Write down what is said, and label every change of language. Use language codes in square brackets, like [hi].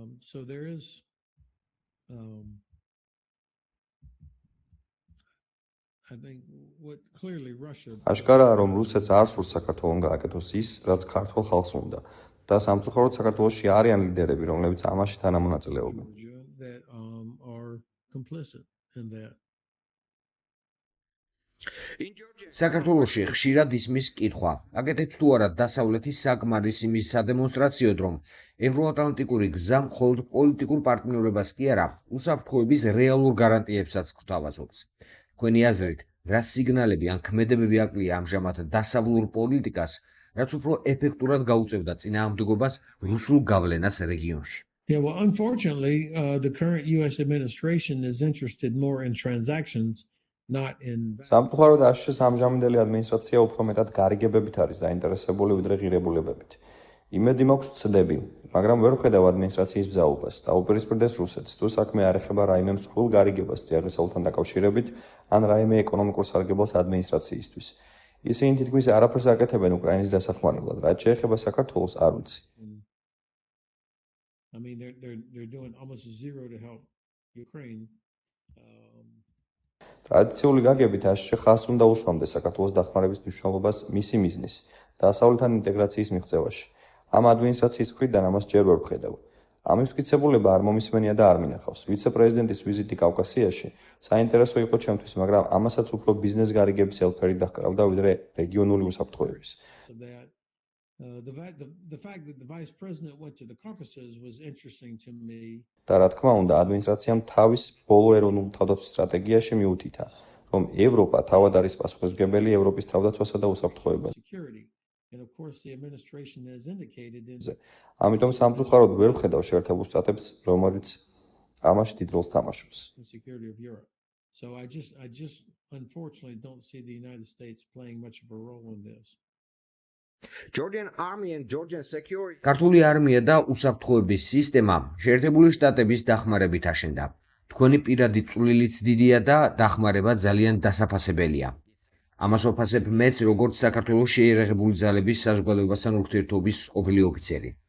[en] So there is I think what clearly Russia [ka] აშკარაა, რომ რუსეთს არ სურს საქართველოს გააკეთოს ის, რაც ქართულ ხალხს უნდა და სამწუხაროდ საქართველოში არიან ლიდერები, რომლებიც ამაში თანამონაწილეობენ. [en] that are complicit in that. [ka] საქართველოში ხშირად ისმის კითხვა, აკეთებს თუ არა დასავლეთის საკმარისი მის სადემონსტრაციოდ, რომ ევროატლანტიკური გზა მხოლოდ პოლიტიკურ პარტნიორებას კი არა, უსაფრთხოების რეალურ გარანტიებსაც გვთავაზობს. თქვენი აზრით, რა სიგნალები ან ქმედებები აკლია ამჟამად დასავლურ პოლიტიკას, რაც უფრო ეფექტურად გაუწევდა წინააღმდეგობას რუსულ გავლენას რეგიონში? [en] Yeah, well, unfortunately, the current U.S. administration is interested more in transactions, not in. [ka] სამწუხაროდ აშშ ამჟამინდელი ადმინისტრაცია უფრო მეტად გარიგებებით არის დაინტერესებული ვიდრე ღირებულებებით. იმედი მაქვს ცდები, მაგრამ ვერ ვხედავ ადმინისტრაციის ბზაობას. დაუპირისპირდეს რუსეთს, თუ საქმე არ ეხება რაიმე მსხვილ გარიგებას წიაღისეულთან დაკავშირებით, ან რაიმე ეკონომიკურ სარგებლოს ადმინისტრაციისთვის. ისინი თითქმის არაფერს აკეთებენ უკრაინის დასახმარებლად, რაც შეეხება საქართველოს არ ვიცი. [en] I mean, they're doing almost zero to help Ukraine. [ka] ტრადიციული გაგებით აშშ ხას უნდა უსვამდეს საქართველოს დახმარების მნიშვნელობას მისი მიზნის, დასავლეთთან ინტეგრაციის მიღწევაში. ამ ადმინისტრაციის მხრიდან ამას ჯერ ვერ ვხედავ. ამის მტკიცებულება არ მომისმენია და არ მინახავს. ვიცე-პრეზიდენტის ვიზიტი კავკასიაში საინტერესო იყო ჩემთვის, მაგრამ ამასაც უფრო ბიზნეს გარიგების ელფერი დაჰკრავდა ვიდრე რეგიონული უსაფრთხოების. [en] The fact that the vice president went to the Caucasus was interesting to me. [ka] და რა თქმა უნდა, ადმინისტრაციამ თავის ბოლო ეროვნულ თავდაცვის სტრატეგიაში მიუთითა, რომ ევროპა თავად არის პასუხისმგებელი ევროპის თავდაცვასა და უსაფრთხოებაზე. [en] And of course the administration has indicated in [ka] ამიტომ სამწუხაროდ ვერ ვხედავ შეერთებულ შტატებს, რომელიც ამაში დიდ როლს თამაშობს. [en] security of Europe. So I just unfortunately don't see the United States playing much of a role in this. Georgian army and Georgian security. [ka] ქართული არმია და უსაფრთხოების სისტემა შეერთებული შტატების დახმარებით აშენდა. თქვენი პირადი წვლილიც დიდია და დახმარება ძალიან დასაფასებელია. ამას ვაფასებ მეც, როგორც საქართველოს შეიარაღებული ძალების საზოგადოებასთან ურთიერთობის ყოფილი ოფიცერი.